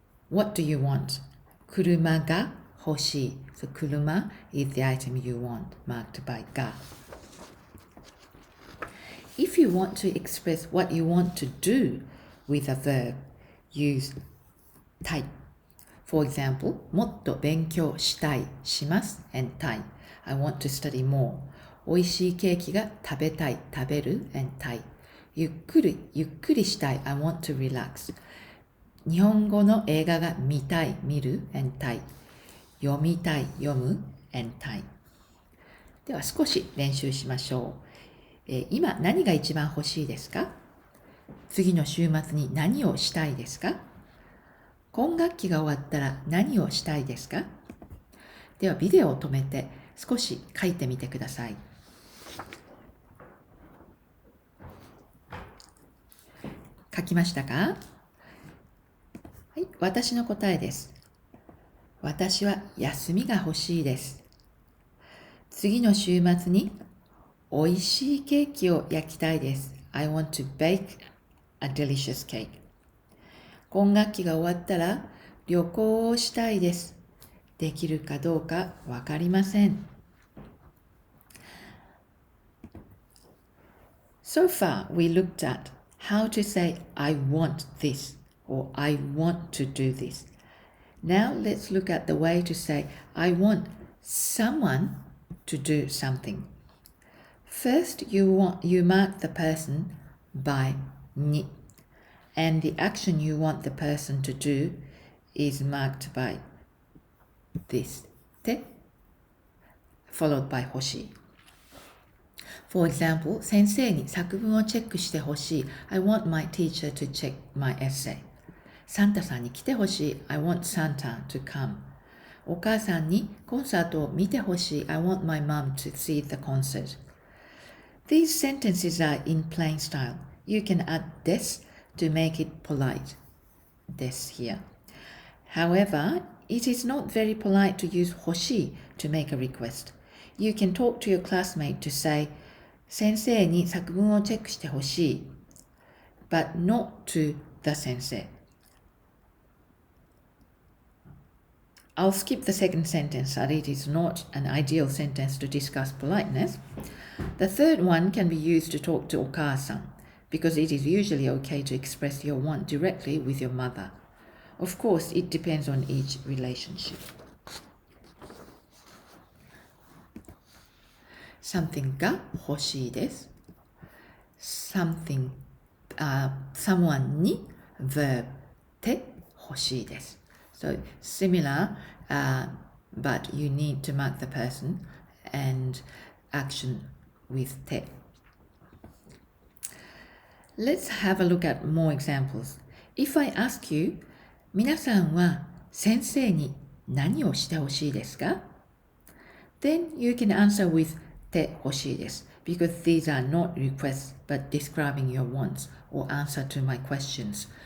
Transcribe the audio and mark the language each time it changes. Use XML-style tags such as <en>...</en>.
<en>What do you want?</en> <ja>車が欲しい。</ja> <en>So 車 is the item you want, marked by が。 If you want to express what you want to do with a verb, use たい。 For example,</en> <ja>もっと勉強したい、します</ja> <en>and たい。 I want to study more.</en> <ja>美味しいケーキが食べたい、食べる and たい。ゆっくりしたい</ja> <en>I want to relax</en> <ja>日本語の映画が見たい見る and たい読みたい読む and たいでは少し練習しましょう、今何が一番欲しいですか次の週末に何をしたいですか今学期が終わったら何をしたいですかではビデオを止めて少し書いてみてください書きましたかはい、私の答えです。私は休みが欲しいです。次の週末に美味しいケーキを焼きたいです。</ja> <en>I want to bake a delicious cake.</en> <ja>今学期が終わったら旅行をしたいです。できるかどうかわかりません。</ja> <en>So far, we looked at how to say I want this or I want to do this. Now let's look at the way to say I want someone to do something. First, you mark the person by に and the action you want the person to do is marked by this て followed by 欲しいFor example,</en> <ja>先生に作文をチェックしてほしい。</ja> <en>I want my teacher to check my essay.</en> <ja>サンタさんに来てほしい。</ja> <en>I want Santa to come.</en> <ja>お母さんにコンサートを見てほしい。</ja> <en>I want my mom to see the concert. These sentences are in plain style. You can add this to make it polite. This here. However, it is not very polite to use 欲しい to make a request. You can talk to your classmate to say,</en> <ja>先生に作文をチェックしてほしい</ja> <en>but not to the 先生 I'll skip the second sentence as it is not an ideal sentence to discuss politeness. The third one can be used to talk to お母さん because it is usually okay to express your want directly with your mother. Of course, it depends on each relationship. Something が欲しいです。Something, someone に verb て欲しいです。 So similar, but you need to mark the person and action with て。 Let's have a look at more examples. If I ask you,</en> <ja>皆さんは先生に何をしてほしいですか</ja> <en>Then you can answer with て欲しいです because these are not requests but describing your wants or answer to my questions.</en>